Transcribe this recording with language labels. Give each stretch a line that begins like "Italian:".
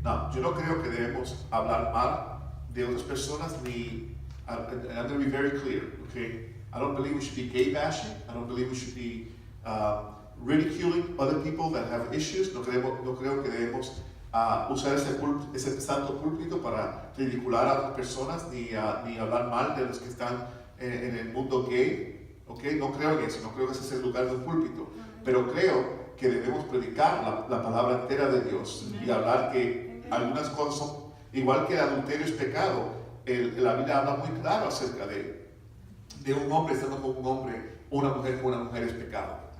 Spanish: No, yo no creo que debemos hablar mal de otras personas,
English: I'm going to be very clear. Okay? I don't believe we should be gay bashing. I don't believe we should be ridiculing other people that have issues.
Spanish: No creo que debemos usar ese santo púlpito para ridicular a otras personas ni hablar mal de los que están en el mundo gay. ¿Okay? No creo en eso, no creo que ese es el lugar del púlpito, pero creo que debemos predicar la palabra entera de Dios y hablar que algunas cosas son, igual que el adulterio es pecado, la Biblia habla muy claro acerca de un hombre estando con un hombre, una mujer con una mujer es pecado.